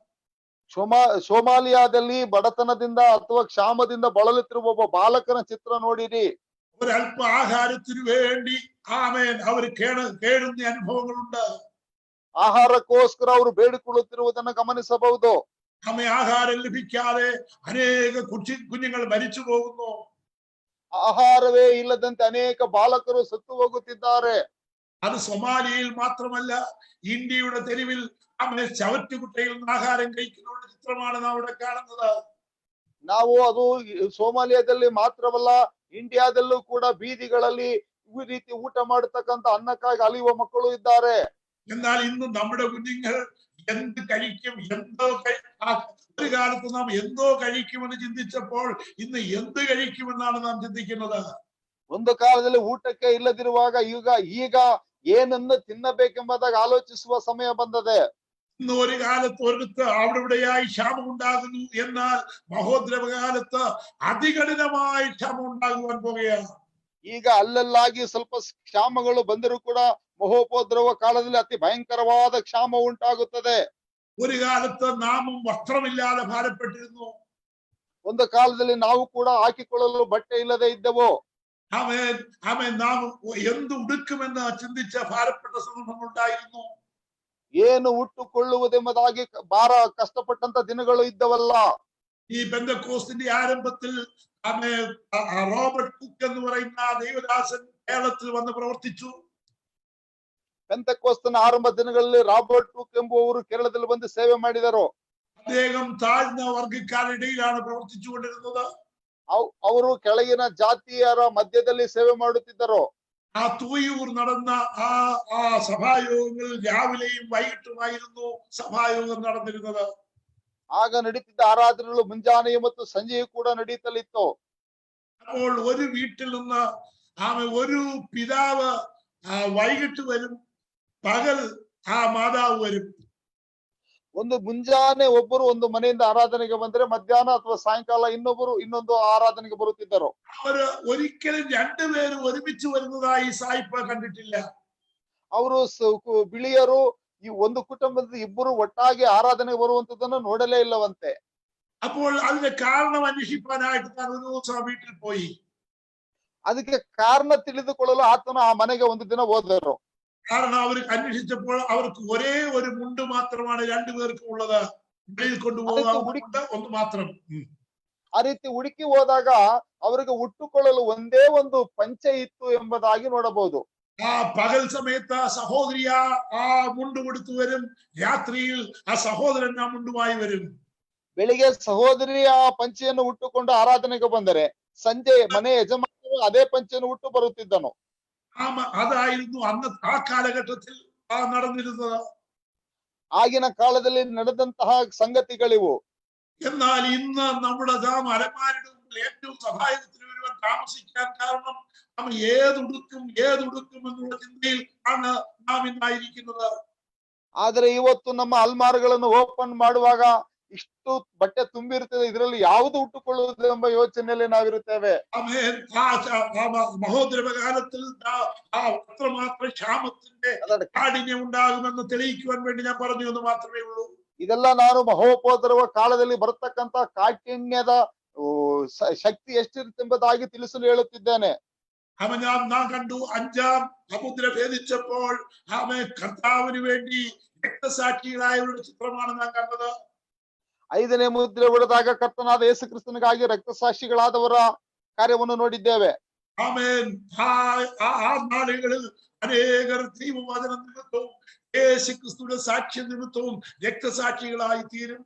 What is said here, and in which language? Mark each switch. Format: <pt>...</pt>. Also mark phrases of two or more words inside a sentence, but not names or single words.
<kn>ಸೋಮಾಲಿಯಾದಲ್ಲಿ ಬಡತನದಿಂದ ಅಥವಾ ಕ್ಷಾಮದಿಂದ ಬಳಲುತ್ತಿರುವ ಒಬ್ಬ ಬಾಲಕನ ಚಿತ್ರ ನೋಡಿರಿ.</kn> <ml>ഒരല്പ ആഹാരത്തിനു വേണ്ടി അവർ കേടുന്ന അനുഭവങ്ങളുണ്ട്.</ml> <kn>ಆಹಾರಕ್ಕೋಸ್ಕರ ಅವರು ಬೇಡಿಕೊಳ್ಳುತ್ತಿರುವುದನ್ನು ಗಮನಿಸಬಹುದು.</kn> <ml>ആഹാരം ലഭിക്കാതെ അനേക കുഞ്ഞുങ്ങൾ മരിച്ചു പോകുന്നു.</ml> <kn>ಆಹಾರವೇ ಇಲ್ಲದಂತೆ ಅನೇಕ ಬಾಲಕರು ಸತ್ತು ಹೋಗುತ್ತಿದ್ದಾರೆ.</kn> <ml>അത് സൊമാലിയയിൽ മാത്രമല്ല, ഇന്ത്യയുടെ തെരുവിൽ ചവറ്റുകുട്ടയിൽ നിന്ന് ആഹാരം കഴിക്കുന്ന ചിത്രമാണ് നാം ഇവിടെ കാണുന്നത്.</ml> <kn>ನಾವು ಅದು ಸೋಮಾಲಿಯಾದಲ್ಲಿ ಮಾತ್ರವಲ್ಲ, ಇಂಡಿಯಾದಲ್ಲೂ ಕೂಡ ಬೀದಿಗಳಲ್ಲಿ ಈ ರೀತಿ ಊಟ ಮಾಡತಕ್ಕಂತ ಅನ್ನಕ್ಕಾಗಿ ಅಲಿಯುವ ಮಕ್ಕಳು ಇದ್ದಾರೆ.</kn> <ml>എന്നാൽ ഇന്ന് നമ്മുടെ കുഞ്ഞുങ്ങൾ എന്ത് കഴിക്കും, ഒരു കാലത്ത് നാം എന്തോ കഴിക്കുമെന്ന് ചിന്തിച്ചപ്പോൾ ഇന്ന് എന്ത് കഴിക്കുമെന്നാണ് നാം ചിന്തിക്കുന്നത്.</ml> <kn>ಒಂದು ಕಾಲದಲ್ಲಿ ಊಟಕ್ಕೆ ಇಲ್ಲದಿರುವಾಗ ಈಗ ಏನನ್ನು ತಿನ್ನಬೇಕೆಂಬುದಾಗಿ ಆಲೋಚಿಸುವ ಸಮಯ ಬಂದದೆ.</kn> <ml>ഇന്ന് ഒരു കാലത്ത് ഒരിടത്ത് അവിടെ ഇവിടെയായി ക്ഷാമം ഉണ്ടാകുന്നു, എന്നാൽ മഹോദ്രവ കാലത്ത് അതികഠിനമായ ക്ഷാമം ഉണ്ടാകുവാൻ പോകുകയാണ്.</ml> <kn>ಈಗ ಅಲ್ಲಲ್ಲಾಗಿ ಸ್ವಲ್ಪ ಕ್ಷಾಮಗಳು ಬಂದರೂ ಕೂಡ ಮಹೋಪದ್ರವ ಕಾಲದಲ್ಲಿ ಅತಿ ಭಯಂಕರವಾದ ಕ್ಷಾಮ ಉಂಟಾಗುತ್ತದೆ.</kn> <ml>ഒരു കാലത്ത് നാമും വസ്ത്രമില്ലാതെ ഭാരപ്പെട്ടിരുന്നു.</ml> <kn>ಒಂದು ಕಾಲದಲ್ಲಿ ನಾವು ಕೂಡ ಹಾಕಿಕೊಳ್ಳಲು ಬಟ್ಟೆ ಇಲ್ಲದೆ ಇದ್ದೆವು.</kn> <ml>നാം എന്ത് ഉടുക്കുമെന്ന് ചിന്തിച്ച ഭാരപ്പെട്ട സന്ദർഭങ്ങൾ ഉണ്ടായിരുന്നു.</ml> <kn>ಏನು ಉಟ್ಟುಕೊಳ್ಳುವುದೆಂಬುದಾಗಿ ಕಷ್ಟಪಟ್ಟಂತ ದಿನಗಳು ಇದ್ದವಲ್ಲ.</kn> <ml>ഈ പെന്തക്കോസ്തിന്റെ ആരംഭത്തിൽ റോബർട്ട് കുക്ക് എന്ന് പറയുന്ന ദൈവദാസൻ കേരളത്തിൽ വന്ന് പ്രവർത്തിച്ചു.</ml> <kn>ಪೆಂತೆಕೋಸ್ತನ ಆರಂಭ ದಿನಗಳಲ್ಲಿ ರಾಬರ್ಟ್ ಕುಕ್ ಎಂಬುವವರು ಕೇರಳದಲ್ಲಿ ಬಂದು ಸೇವೆ ಮಾಡಿದರು.</kn> <ml>അദ്ദേഹം താഴ്ന്ന വർഗക്കാരുടെ ഇടയിലാണ് പ്രവർത്തിച്ചുകൊണ്ടിരുന്നത്.</ml> <kn>ಅವರು ಕೆಳಗಿನ ಜಾತಿಯರ ಮಧ್ಯದಲ್ಲಿ ಸೇವೆ ಮಾಡುತ್ತಿದ್ದರು.</kn> <ml>ആ തൂയൂർ നടന്ന ആ സഭായോഗങ്ങളിൽ രാവിലെയും വൈകിട്ടുമായിരുന്നു സഭായോഗം നടന്നിരുന്നത്.</ml> <kn>ಆಗ ನಡೀತಿದ್ದ ಆರಾಧನೆಗಳು ಮುಂಜಾನೆಯು ಮತ್ತು ಸಂಜೆಯೂ ಕೂಡ ನಡೀತಲಿತ್ತು.</kn> <ml>അപ്പോൾ ഒരു വീട്ടിൽ നിന്ന് ഒരു പിതാവ് വൈകിട്ട് വരും, പകൽ ആ മാതാവ് വരും.</ml> <kn>ಒಂದು ಮುಂಜಾನೆ ಒಬ್ಬರು ಒಂದು ಮನೆಯಿಂದ ಆರಾಧನೆಗೆ ಬಂದ್ರೆ ಮಧ್ಯಾಹ್ನ ಅಥವಾ ಸಾಯಂಕಾಲ ಇನ್ನೊಬ್ಬರು ಇನ್ನೊಂದು ಆರಾಧನೆಗೆ ಬರುತ್ತಿದ್ದರು.</kn> <ml>അവര് ഒരിക്കലും രണ്ടുപേരും ഒരുമിച്ച് വരുന്നതായി സായിപ്പ് കണ്ടിട്ടില്ല.</ml> <kn>ಅವರು ಬಿಳಿಯರು ಈ ಒಂದು ಕುಟುಂಬದ ಇಬ್ಬರು ಒಟ್ಟಾಗಿ ಆರಾಧನೆಗೆ ಬರುವಂತದನ್ನು ನೋಡಲೇ ಇಲ್ಲವಂತೆ.</kn> <ml>അപ്പോൾ അതിന്റെ കാരണം അന്വേഷിക്കാനായിട്ട് ഞാൻ ഒരു ദിവസം വീട്ടിൽ പോയി.</ml> <kn>ಅದಕ್ಕೆ ಕಾರಣ ತಿಳಿದುಕೊಳ್ಳಲು ಆತನ ಆ ಮನೆಗೆ ಒಂದು ದಿನ ಹೋದರು.</kn> <ml>കാരണം അവർ അന്വേഷിച്ചപ്പോൾ അവർക്ക് ഒരേ ഒരു മുണ്ട് മാത്രമാണ് രണ്ടുപേർക്കും ഉള്ളത്. വെളിയിൽ കൊണ്ടുപോകാൻ ഒന്ന് മാത്രം.</ml> <kn>ಆ ರೀತಿ ಹುಡುಕಿ ಹೋದಾಗ ಅವರಿಗೆ ಉಟ್ಟುಕೊಳ್ಳಲು ಒಂದೇ ಒಂದು ಪಂಚೆ ಇತ್ತು ಎಂಬುದಾಗಿ ನೋಡಬಹುದು.</kn> <ml>ആ പകൽ സമയത്ത് ആ സഹോദരി ആ മുണ്ട് കൊടുത്തു വരും, രാത്രിയിൽ ആ സഹോദരൻ ആ മുണ്ടുമായി വരും.</ml> <kn>ಬೆಳಿಗ್ಗೆ ಸಹೋದರಿ ಆ ಪಂಚೆಯನ್ನು ಉಟ್ಟುಕೊಂಡು ಆರಾಧನೆಗೆ ಬಂದರೆ ಸಂಜೆ ಮನೆ ಯಜಮಾನರು ಅದೇ ಪಂಚೆಯನ್ನು ಉಟ್ಟು ಬರುತ್ತಿದ್ದನು.</kn> <ml>അതായിരുന്നു അന്ന് ആ കാലഘട്ടത്തിൽ നടന്നിരുന്നത്.</ml> <kn>ಆಗಿನ ಕಾಲದಲ್ಲಿ ನಡೆದಂತಹ സംഗതിಗಳಿವು.</kn> <ml>എന്നാൽ ഇന്ന് നമ്മുടെ അലമാരുടെ മുമ്പിൽ ഏറ്റവും സഹായത്തിന് വരുവാൻ താമസിക്കാൻ കാരണം നമ്മൾ ഏതുടുക്കും എന്നുള്ള ചിന്തയിൽ ആണ് നാം ഇന്നായിരിക്കുന്നത്.</ml> <kn>ಆದ್ರೆ ಇವತ್ತು ನಮ್ಮ ಅಲ್ಮಾರುಗಳನ್ನು ಓಪನ್ ಮಾಡುವಾಗ ಇಷ್ಟು ಬಟ್ಟೆ ತುಂಬಿರುತ್ತದೆ, ಇದರಲ್ಲಿ ಯಾವುದು ಉಟ್ಟುಕೊಳ್ಳುವುದು ಎಂಬ ಯೋಚನೆಯಲ್ಲಿ ನಾವಿರುತ್ತೇವೆ.</kn> <ml>മഹോദരകാലത്തിൽ അത്രമാത്രം ക്ഷാമത്തിന്റെ കാഠിന്യം ഉണ്ടാകുമെന്ന് തെളിയിക്കുവാൻ വേണ്ടി ഞാൻ പറഞ്ഞു എന്ന് മാത്രമേ ഉള്ളൂ.</ml> <kn>ಇದೆಲ್ಲ ನಾನು ಮಹೋಪದ್ರವ ಕಾಲದಲ್ಲಿ ಬರತಕ್ಕಂತ ಕಾಠಿಣ್ಯದ ಶಕ್ತಿ ಎಷ್ಟಿರುತ್ತೆಂಬುದಾಗಿ ತಿಳಿಸಲು ಹೇಳುತ್ತಿದ್ದೇನೆ.</kn> <ml>നാം കണ്ടു 5ാം സമുദ്ര ഭേദിച്ചപ്പോൾ കർത്താവിന് വേണ്ടി രക്തസാക്ഷികളായവരുടെ ചിത്രമാണ് നാം കണ്ടത്.</ml> <kn>5ನೇ ಮುದ್ರೆ ಹೊಡೆದಾಗ ಕರ್ತನಾದ ಯೇಸು ಕ್ರಿಸ್ತನಿಗಾಗಿ ರಕ್ತಸಾಕ್ಷಿಗಳಾದವರ ಕಾರ್ಯವನ್ನು ನೋಡಿದ್ದೇವೆ.</kn> <ml>ആമേൻ. ആ നാളുകളിൽ അനേകർ ദൈവവചന നിമിത്തവും യേശു ക്രിസ്തുവിന്റെ സാക്ഷ്യ നിമിത്തവും രക്തസാക്ഷികളായി തീരും.</ml>